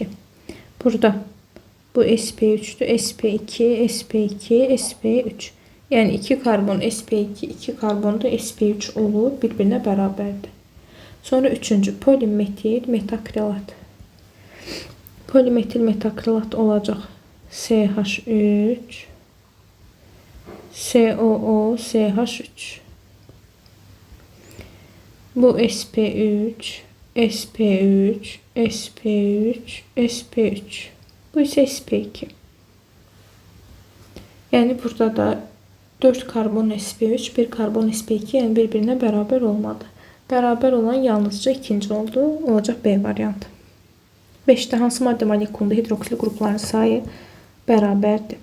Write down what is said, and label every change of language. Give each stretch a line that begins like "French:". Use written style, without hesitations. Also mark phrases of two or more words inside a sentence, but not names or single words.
Azerbaijani: Burada bu sp3'dür. sp2 sp2 sp3. Yəni 2 karbon sp2 2 karbon da sp3 olur. Bir-birinə bərabərdir. Sonra üçüncü polimetil metakrilat. Polimetil metakrilat olacaq CH3 COO CH3. Bu sp3 sp3 sp3 sp3. Bu isə sp2. Yəni burada da 4 karbon sp3 1 karbon sp2 yəni bir-birinə bərabər olmadı. Bərabər olan yalnızca ikinci oldu. Olacaq B variantı. 5-də hansı maddə molekulunda hidroksil qrupların sayı bərabərdir?